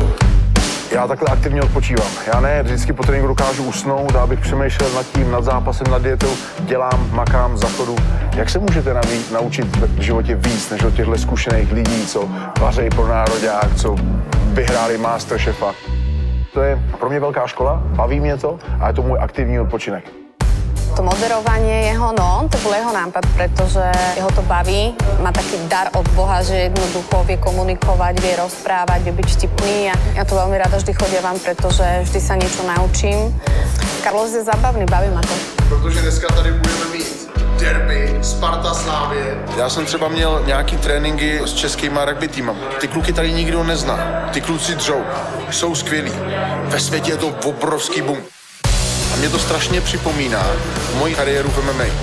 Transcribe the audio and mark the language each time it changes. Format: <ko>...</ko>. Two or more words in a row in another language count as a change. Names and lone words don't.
<cs>Já takhle aktivně odpočívám. Já ne vždycky po tréninku dokážu usnout, abych přemýšlel nad tím, nad zápasem, nad dietou, dělám, makám, zachodu. Jak se můžete naučit v životě víc než od těchto zkušených lidí, co vařejí pro nároďák, co vyhráli Masterchefa? To je pro mě velká škola, baví mě to a je to můj aktivní odpočinek.</cs> <sk>To moderovanie jeho, no, to bol jeho nápad, pretože jeho to baví. Má taký dar od Boha, že jednoducho vie komunikovať, vie rozprávať, vie byť vtipný a ja to veľmi rada vždy chodievam, pretože vždy sa niečo naučím. Carlos je zabavný, baví ma to.</sk> <cs>Protože dneska tady budeme mít derby Sparta Slávie. Já jsem třeba měl nějaký tréninky s českýma rugby týmem. Ty kluky tady nikdo nezná. Ty kluci dřou, jsou skvělí. Ve světě je to obrovský boom. A mě to strašně připomíná moji kariéru v MMA.</cs>